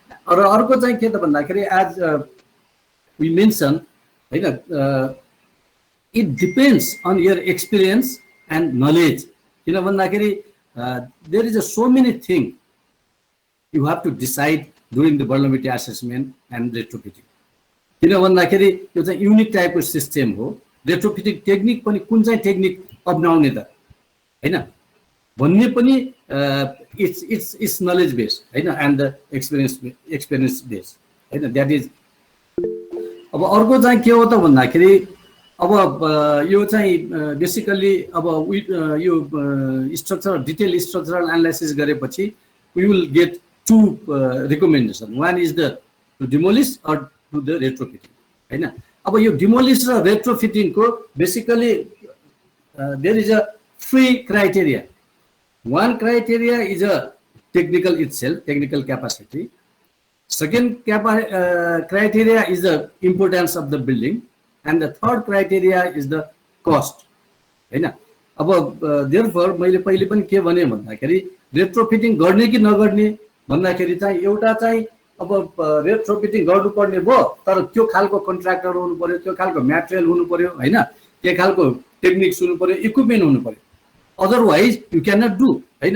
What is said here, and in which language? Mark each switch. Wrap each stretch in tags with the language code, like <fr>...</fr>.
<ne>र अर्को चाहिँ के त भन्दाखेरि</ne> <en>as we mentioned, हैन it depends on your experience and knowledge.</en> <ne>किन भन्दाखेरि</ne> <en>there is so many things you have to decide during the vulnerability assessment and retrofitting.</en> <ne>किन भन्दाखेरि यो चाहिँ युनिक टाइपको सिस्टम हो. रेट्रोफिटिङ टेक्निक पनि कुन चाहिँ टेक्निक अपनाउने त हैन भन्ने पनि</ne> <en>it's knowledge based,</en> <ne>हैन</ne> <en>and the experience based,</en> <ne>हैन</ne> <en>that is.</en> <ne>अब अर्को चाहिँ के हो त भन्दाखेरि अब यो चाहिँ बेसिकली अब यो स्ट्रक्चर डिटेल स्ट्रक्चरल एनालाइसिस गरेपछि</ne> <en>we will get two recommendations. One is the to demolish or to the retrofitting, हैन.</en> <ne>अब यो</ne> <en>demolish र retrofitting को basically there is a three criteria. One criteria is a technical itself, technical capacity. Second criteria is the importance of the building, and the third criteria is the cost, हैन.</en> <ne>अब therefore मैले पहिले पनि के भने भन्दाखेरि retrofitting गर्ने कि नगर्ने भन्दाखेरि चाहिँ एउटा चाहिँ अब retrofitting गर्नुपर्ने भयो तर त्यो खालको कन्ट्र्याक्टर हुनु पर्यो, त्यो खालको मटेरियल हुनु पर्यो, हैन त्यो खालको टेक्निक्स हुनु पर्यो, इक्विपमेन्ट हुनु पर्यो.</ne> <en>Otherwise you can not do, हैन.</en>